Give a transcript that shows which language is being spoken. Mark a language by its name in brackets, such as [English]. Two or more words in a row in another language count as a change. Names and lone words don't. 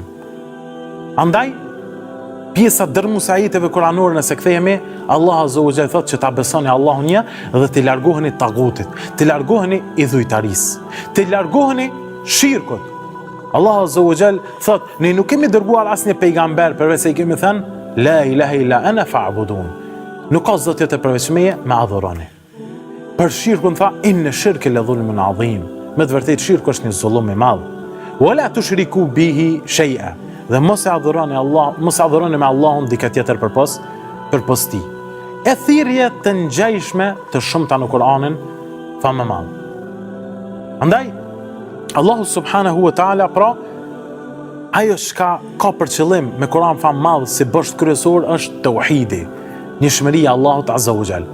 [Albanian] Andaj, pjesa dërmuese ajeteve kuranore nëse kthehemi, [Arabic] الله عز وجل [Albanian] thotë që ta besoni Allahun një dhe të largoheni tagutit, të largoheni idhujtarisë, të largoheni shirkut. [Arabic] الله عز وجل [Albanian] thot, ne nuk kemi dërguar asnjë pejgamber përveç se i kemi thënë [Arabic] لا إله إلا أنا فاعبدون. [Albanian] Nuk ka zot tjetër përveç meje, me adhuroni. Për shirkun tha [Arabic] إن الشرك لظلم عظيم. [Albanian] Me të vërtetë shirku është një zullum i madh. [Arabic] ولا تشركوا به شيئا. [Albanian] Dhe mos e adhuroni me Allahun dikë tjetër përpos tij. E thirrje të ngjajshme të shumta në Kur'anin fa më madh. Andaj [Arabic] الله سبحانه وتعالى, [Albanian] pra, ajo shka ka për qëllim me Kur'an fa madh si bësht kryesor është tauhidi, njëshmëria Allahut [Arabic] عز وجل.